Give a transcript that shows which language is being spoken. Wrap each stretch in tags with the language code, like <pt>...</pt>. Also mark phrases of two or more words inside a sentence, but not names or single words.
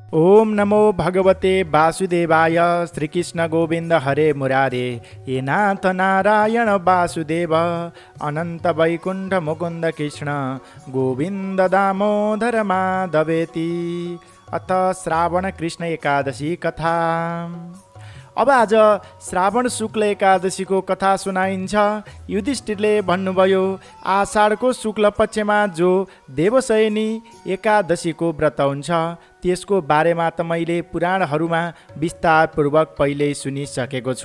<sa>ओम नमो भगवते वासुदेवाय श्रीकृष्ण गोविन्द हरे मुरारे हे नाथ नारायण वासुदेव अनन्त वैकुण्ठ मुकुन्द कृष्ण गोविन्द दामोदर माधवेति। अथ श्रावण कृष्ण एकादशी कथा।</sa> <ne>अब आज श्रावण शुक्ल एकादशीको कथा सुनाइन्छ। युधिष्ठिरले भन्नुभयो, आषाढको शुक्ल पक्षमा जो देवशयनी एकादशीको व्रत हुन्छ त्यसको बारेमा त मैले पुराणहरूमा विस्तारपूर्वक पहिल्यै सुनिसकेको छु।</ne>